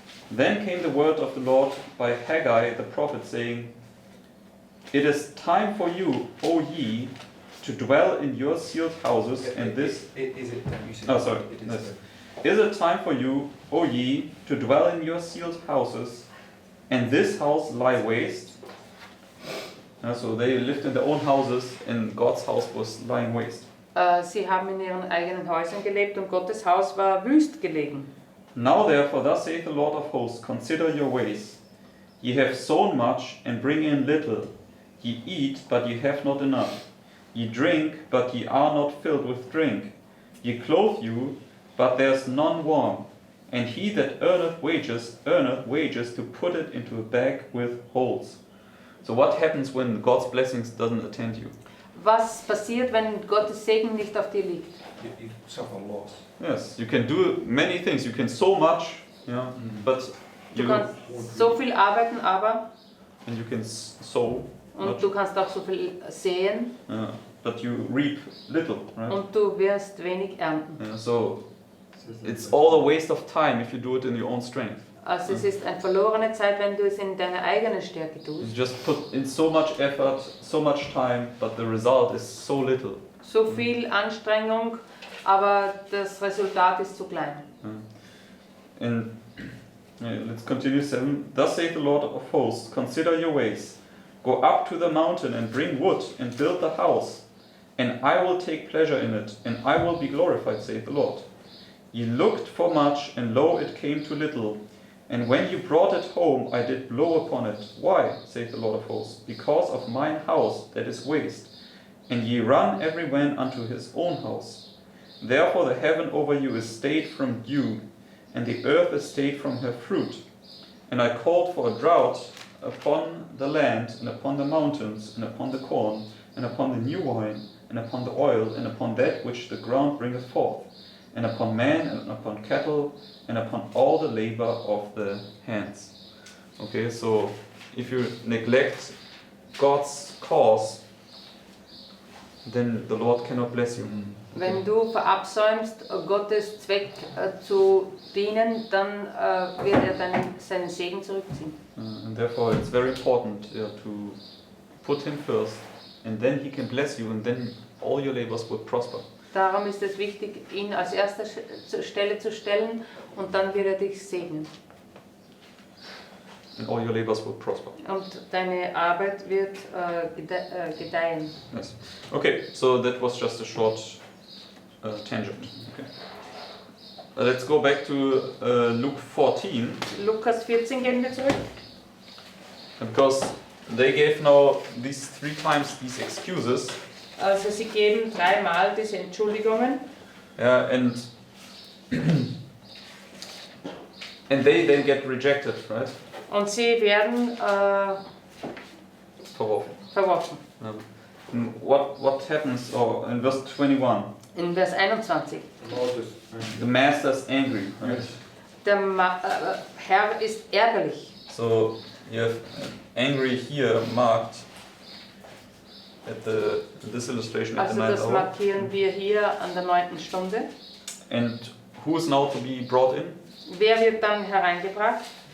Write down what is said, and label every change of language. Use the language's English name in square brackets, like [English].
[English] Then came the word of the Lord by Haggai the prophet, saying, It is time for you, O ye, to dwell in your sealed houses, and this... Is it time? You said Oh, sorry. It is Yes. time. Is it time for you, O ye, to dwell in your sealed houses, and this house lie waste? So they lived in their own houses, and God's house was lying waste. [German] Sie haben in ihren eigenen Häusern gelebt und Gottes Haus war wüst gelegen. [English] Now therefore, thus saith the Lord of hosts, consider your ways. Ye have sown much, and bring in little. Ye eat, but ye have not enough. Ye drink, but ye are not filled with drink. Ye clothe you, but there is none warm. And he that earneth wages to put it into a bag with holes. So what happens when God's blessings doesn't attend you? [German] Was passiert, wenn Gottes Segen nicht auf dir liegt? [English] You suffer loss. Yes, you can do many things. You can sow much, but [German] Du [English] you [German] kannst so viel arbeiten, aber [English] and you can sow, [German] und du kannst auch so viel säen [English] but you reap little, right? [German] und du wirst wenig ernten. [English] So it's all a waste of time if you do it in your own strength. [German] Also es ist eine verlorene Zeit, wenn du es in deiner eigenen Stärke [English] You [German] tust. [English] just put in so much effort, so much time, but the result is so little. [German] So viel Anstrengung, aber das Resultat ist zu klein. [English] And let's continue 7. Thus saith the Lord of hosts, consider your ways. Go up to the mountain and bring wood and build the house, and I will take pleasure in it, and I will be glorified, saith the Lord. Ye looked for much, and lo, it came to little. And when you brought it home, I did blow upon it. Why, saith the Lord of hosts? Because of mine house that is waste. And ye run every man unto his own house. Therefore the heaven over you is stayed from dew, and the earth is stayed from her fruit. And I called for a drought upon the land, and upon the mountains, and upon the corn, and upon the new wine, and upon the oil, and upon that which the ground bringeth forth. and upon man, and upon cattle, and upon all the labor of the hands. Okay, so if you neglect God's cause, then the Lord cannot bless you. [German] Wenn du verabsäumst, Gottes Zweck zu dienen, dann wird er seinen Segen zurückziehen. [English] And therefore it's very important to put him first, and then he can bless you, and then all your labors will prosper. [German] Darum ist es wichtig, ihn als erste Stelle zu stellen und dann wird er dich segnen. [English] And all your labors will prosper. [German] Und deine Arbeit wird gedeihen. [English] Yes. Okay, so that was just a short tangent. Okay. Let's go back to Luke 14, [German] Lukas 14 gehen wir zurück. [English] because they gave now these 3 times these excuses. [German] Also sie geben 3-mal diese Entschuldigungen. [English] Yeah, and they then get rejected, right? [German] Und sie werden Verworfen. verworfen. [English] And what happens in verse 21? [German] In Vers 21. [English] The master's angry, right? [German] Der Herr ist ärgerlich. [English] So you have angry here marked at this illustration at the 9th [German] das [English] hour. [German] markieren wir hier an der 9. Stunde. [English] And who is now to be brought in? [German] Wer wird dann hereingebracht?